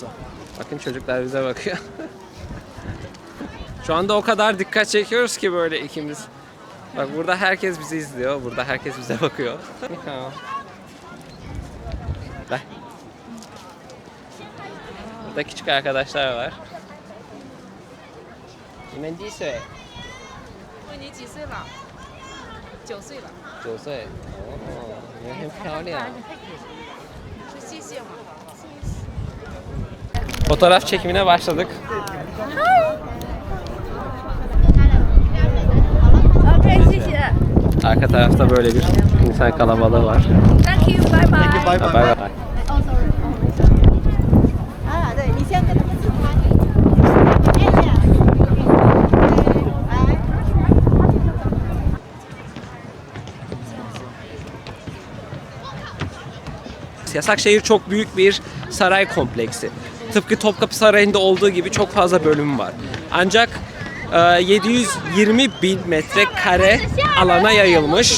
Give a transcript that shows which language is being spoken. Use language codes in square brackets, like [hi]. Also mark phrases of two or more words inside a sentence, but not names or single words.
[tr] Bakın çocuklar bize bakıyor. Şu anda o kadar dikkat çekiyoruz ki böyle ikimiz. Bak burada herkes bizi izliyor, burada herkes bize bakıyor. Bak. Burada küçük arkadaşlar var. [zh] 你们几岁？问你几岁了？9岁了， 9岁。哦，你们很漂亮。说谢谢吗？ [tr] Fotoğraf çekimine başladık. [zh] OK，谢谢。 [tr] Arka tarafta böyle bir insan kalabalığı var. [en] Thank you， [zh] 拜拜。 [en] Bye bye. [tr] Bay bay. [zh] 哦，sorry，啊，对你先跟他们自拍。谢谢。来。 [tr] Yasakşehir çok büyük bir saray kompleksi. Tıpkı Topkapı Sarayı'nda olduğu gibi çok fazla bölüm var. Ancak 720 bin metrekare alana yayılmış.